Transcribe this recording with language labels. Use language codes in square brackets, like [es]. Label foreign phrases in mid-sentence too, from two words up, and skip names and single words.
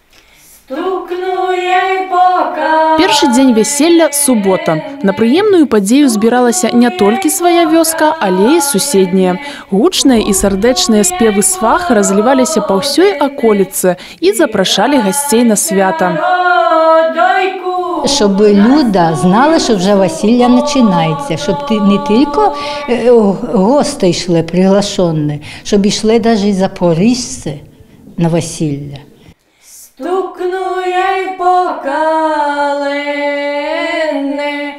[be] Першы дзень вяселля – субота. На прыемную падзею збіралася не толькі свая вёска, але і суседняя. Гучныя і сардэчныя спевы сваха разліваліся па ўсёй аколіцы і запрашалі гасцей на свята. [uk] Щоб люди знали, що вже весілля починається, щоб не тільки гості йшли, приглашені, щоб йшли навіть запоріжці на весілля. Стукну я й по калине,